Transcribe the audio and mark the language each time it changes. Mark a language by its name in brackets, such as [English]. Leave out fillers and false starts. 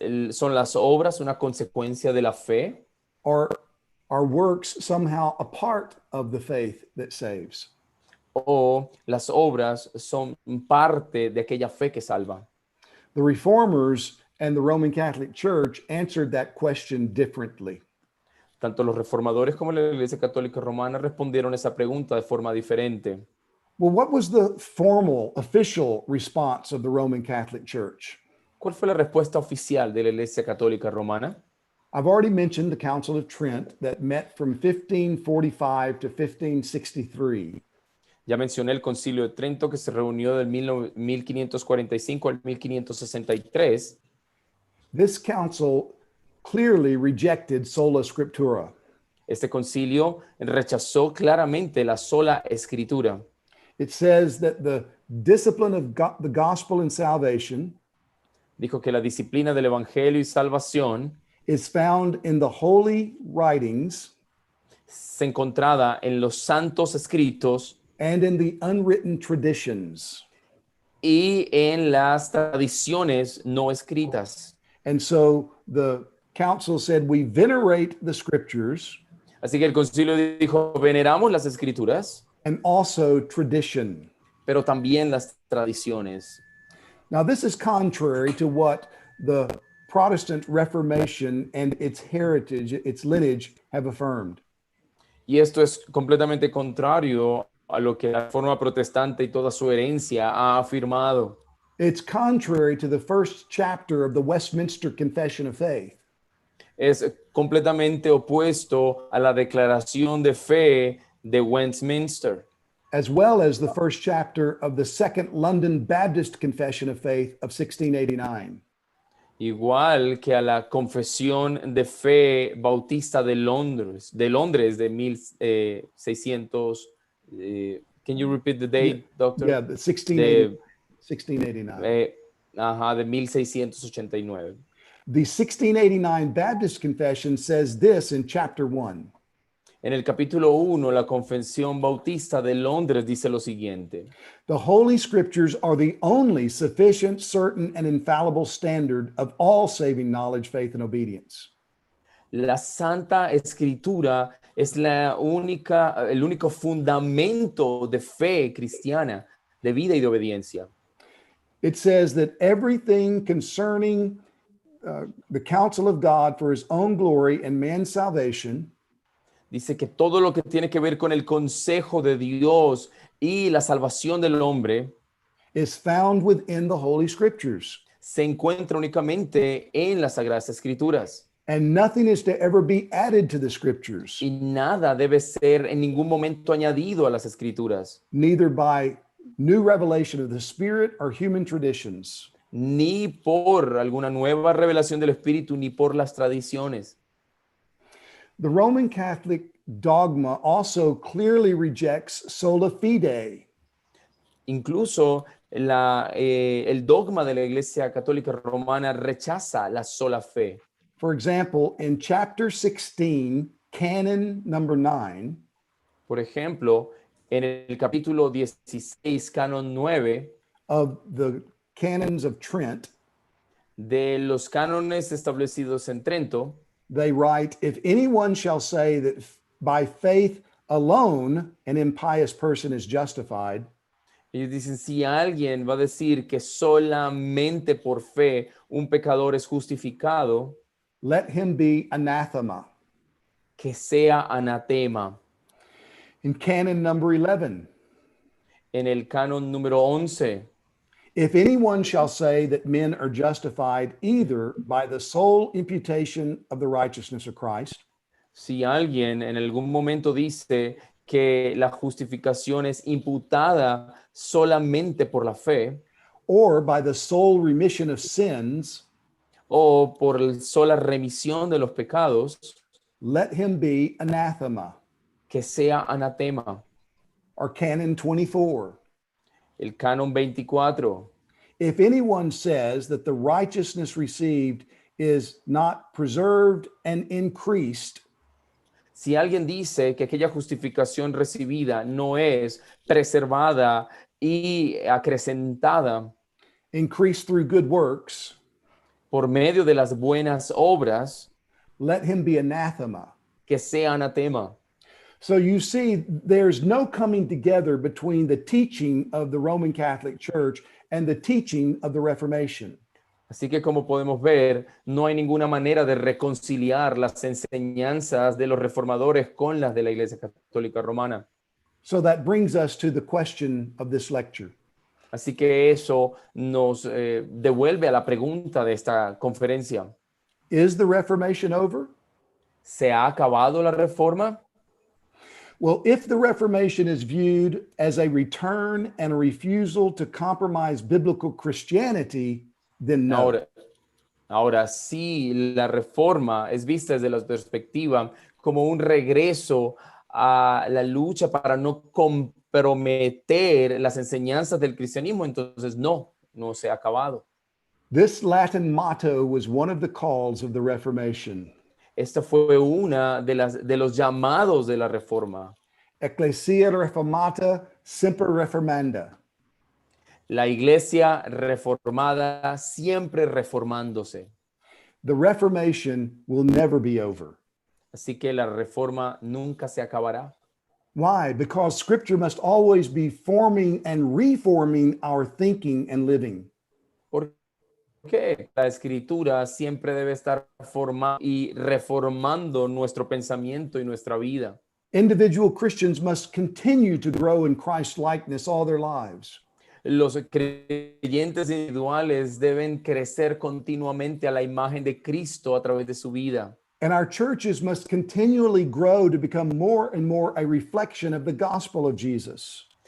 [Spanish] ¿Son las obras una consecuencia de la fe? [English] Or are works somehow a part of the faith that saves? [Spanish] ¿O las obras son parte de aquella fe que salva? [English] The Reformers and the Roman Catholic Church answered that question differently. [Spanish] Tanto los reformadores como la Iglesia Católica Romana respondieron esa pregunta de forma diferente. [English] Well, what was the formal, official response of the Roman Catholic Church? [Spanish] ¿Cuál fue la respuesta oficial de la Iglesia Católica Romana? [English] I've already mentioned the Council of Trent that met from 1545 to 1563. [Spanish] Ya mencioné el Concilio de Trento, que se reunió del 1545 al 1563. [English] This council clearly rejected sola scriptura. [Spanish] Este concilio rechazó claramente la sola escritura. [English] It says that the discipline of the gospel and salvation [Spanish] Dijo que la disciplina del Evangelio y salvación [English] is found in the holy writings [Spanish] se encontraba en los santos escritos [English] and in the unwritten traditions. [Spanish] y en las tradiciones no escritas. [English] And so the council said, we venerate the scriptures [Spanish] Así que el concilio dijo, veneramos las escrituras, [English] and also tradition. [Spanish] pero también las tradiciones. [English] Now, this is contrary to what the Protestant Reformation and its heritage, its lineage, have affirmed. [Spanish] Y esto es completamente contrario a lo que la Reforma Protestante y toda su herencia ha afirmado. [English] It's contrary to the first chapter of the Westminster Confession of Faith. [Spanish] Es completamente opuesto a la declaración de fe de Westminster, [English] as well as the first chapter of the Second London Baptist Confession of Faith of 1689. [Spanish] igual que a la Confesión de Fe Bautista de Londres de 1600. [English] Can you repeat the date, doctor? Yeah, the 1689. [Spanish] De 1689. [English] The 1689 Baptist Confession says this in chapter 1. [Spanish] En el capítulo 1, la Confesión Bautista de Londres dice lo siguiente: [English] The Holy Scriptures are the only sufficient, certain, and infallible standard of all saving knowledge, faith, and obedience. [Spanish] la Santa Escritura es el único fundamento de fe cristiana, de vida y de obediencia. [English] It says that everything concerning the counsel of God for his own glory and man's salvation [Spanish] Dice que todo lo que tiene que ver con el consejo de Dios y la salvación del hombre [English] is found within the Holy Scriptures. [Spanish] se encuentra únicamente en las Sagradas Escrituras. [English] And nothing is to ever be added to the Scriptures, [Spanish] Y nada debe ser en ningún momento añadido a las Escrituras, [English] neither by new revelation of the Spirit or human traditions. [Spanish] ni por alguna nueva revelación del Espíritu, ni por las tradiciones. [English] The Roman Catholic dogma also clearly rejects sola fide. [Spanish] Incluso el dogma de la Iglesia Católica Romana rechaza la sola fe. [English] For example, in chapter 16, canon number 9, [Spanish] Por ejemplo, en el capítulo 16, canon 9, [English] of the canons of Trent, [Spanish] de los cánones establecidos en Trento, [English] they write, if anyone shall say that by faith alone an impious person is justified, [Spanish] ellos dicen, si alguien va a decir que solamente por fe un pecador es justificado, [English] let him be anathema. [Spanish] que sea anatema. [English] In canon number 11, [Spanish] En el canon número 11, [English] if anyone shall say that men are justified either by the sole imputation of the righteousness of Christ, [Spanish] si alguien en algún momento dice que la justificación es imputada solamente por la fe [English] or by the sole remission of sins, [Spanish] o por la sola remisión de los pecados, [English] let him be anathema. [Spanish] que sea anatema. [English] Or canon 24. [Spanish] El canon 24. [English] If anyone says that the righteousness received is not preserved and increased, [Spanish] Si alguien dice que aquella justificación recibida no es preservada y acrecentada [English] increased through good works, [Spanish] por medio de las buenas obras, [English] let him be anathema. [Spanish] que sea anatema. [English] So you see, there's no coming together between the teaching of the Roman Catholic Church and the teaching of the Reformation. [Spanish] Así que como podemos ver, no hay ninguna manera de reconciliar las enseñanzas de los reformadores con las de la Iglesia Católica Romana. [English] So that brings us to the question of this lecture. [Spanish] Así que eso nos devuelve a la pregunta de esta conferencia. [English] Is the Reformation over? [Spanish] ¿Se ha acabado la reforma? [English] Well, if the Reformation is viewed as a return and a refusal to compromise biblical Christianity, then no. [Spanish] Ahora, si la reforma es vista desde la perspectiva como un regreso a la lucha para no comprometer las enseñanzas del cristianismo, entonces no se ha acabado. [English] This Latin motto was one of the calls of the Reformation. [Spanish] Esta fue una de los llamados de la reforma. [Latin] Ecclesia reformata semper reformanda. [Spanish] La iglesia reformada siempre reformándose. [English] The Reformation will never be over. [Spanish] Así que la reforma nunca se acabará. [English] Why? Because Scripture must always be forming and reforming our thinking and living. [Spanish] ¿Por qué? La escritura siempre debe estar formando y reformando nuestro pensamiento y nuestra vida. [English] Individual Christians must continue to grow in Christ likeness all their lives. [Spanish] Los creyentes individuales deben crecer continuamente a la imagen de Cristo a través de su vida. [English] And our churches must continually grow to become more and more a reflection of the gospel of Jesus.